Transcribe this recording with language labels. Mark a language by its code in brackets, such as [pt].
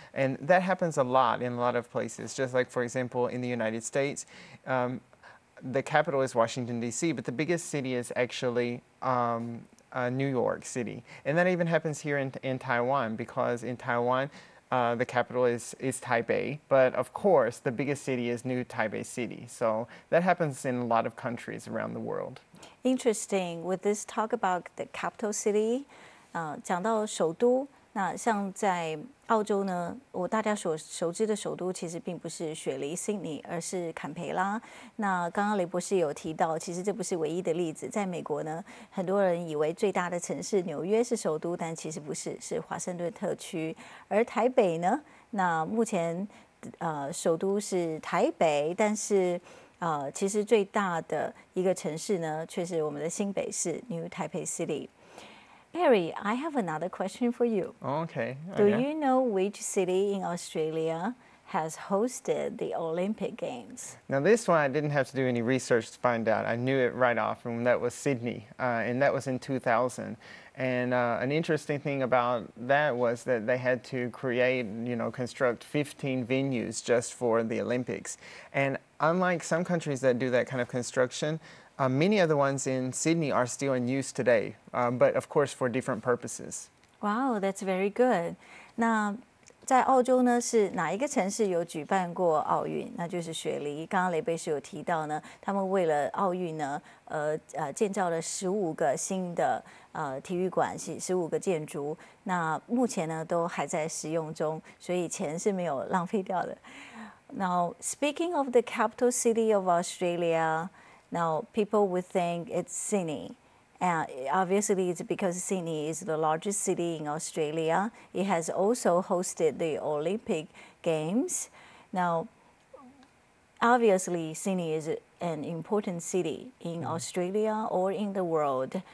[en] And that happens a lot in a lot of places. Just like, for example, in the United States, the capital is Washington, D.C., but the biggest city is actually New York City. And that even happens here in Taiwan, because in Taiwan, the capital is Taipei, but of course, the biggest city is New Taipei City. So that happens in a lot of countries around the world. Interesting. With this talk about the capital city, [zh] 讲到首都，那像在澳洲呢，大家所熟知的首都其实并不是雪梨 Sydney， 而是坎培拉。那刚刚雷博士有提到，其实这不是唯一的例子。在美国呢，很多人以为最大的城市纽约是首都，但其实不是，是华盛顿特区。而台北呢，那目前首都是台北，但是其实最大的一个城市呢，却是我们的新北市 New Taipei City. [en] Barry, I have another question for you. Okay. Do you know which city in Australia has hosted the Olympic Games? Now this one I didn't have to do any research to find out. I knew it right off, and that was Sydney, and that was in 2000. And an interesting thing about that was that they had to construct 15 venues just for the Olympics. And unlike some countries that do that kind of construction, many of the ones in Sydney are still in use today, but of course for different purposes. Wow, that's very good. [zh] 那在澳洲呢，是哪一个城市有举办过奥运？那就是雪梨。刚刚雷贝是有提到呢，他们为了奥运呢，建造了15个新的体育馆，15个建筑。那目前呢，都还在使用中，所以钱是没有浪费掉的。 [en] Now, speaking of the capital city of Australia, now people would think it's Sydney. Obviously, it's because Sydney is the largest city in Australia. It has also hosted the Olympic Games. Now, obviously, Sydney is an important city in Australia or in the world.